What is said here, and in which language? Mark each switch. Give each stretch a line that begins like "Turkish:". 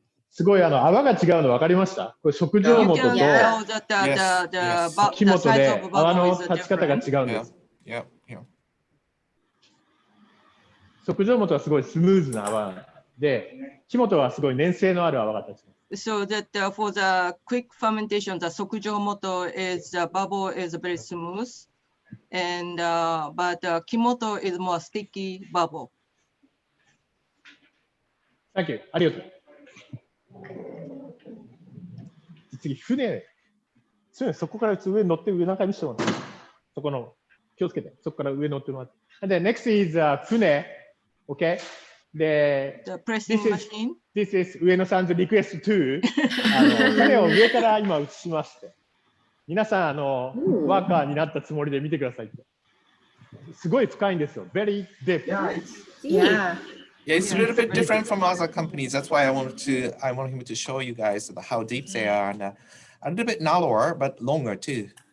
Japanese: すごい泡が違うの分かりました？これ食上元と木本で泡の立ち方が違うんです。食上元はすごいスムーズな泡で、木本はすごい粘性のある泡が立ちます。
English: So that for the quick fermentation, the sokujomoto is the bubble is very smooth, and but kimoto is more sticky bubble. Thank you.
Japanese: ありがとう。次、船。そこから上に乗って上何回見せてもらって。そこの気をつけて。そこから上に乗ってもらって。
English: And then next is 船。Okay. The pressing machine.
Japanese: This is 上野さんのリクエスト2。船を上から今映しまして。皆さんワーカーになったつもりで見てくださいって。すごい深いんですよ。
English: Very deep. Yeah. Yeah, it's a little bit different from other companies. That's why I want him to show you guys how deep they are, and a little bit narrower but longer too.